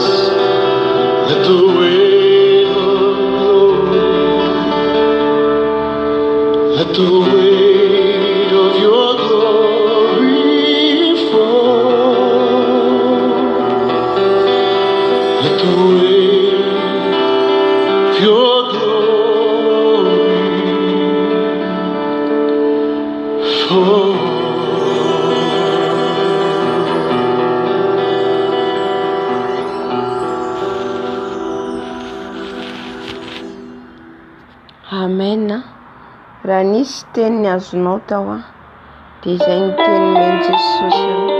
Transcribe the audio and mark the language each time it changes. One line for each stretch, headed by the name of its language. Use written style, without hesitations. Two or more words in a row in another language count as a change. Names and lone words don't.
English: Let the weight of glory, let the weight of your glory fall. Let the weight of your glory fall. Amen.
Malagasy: Raha nisy teny ny azonao tao dia izay ny teny meny Jesosy.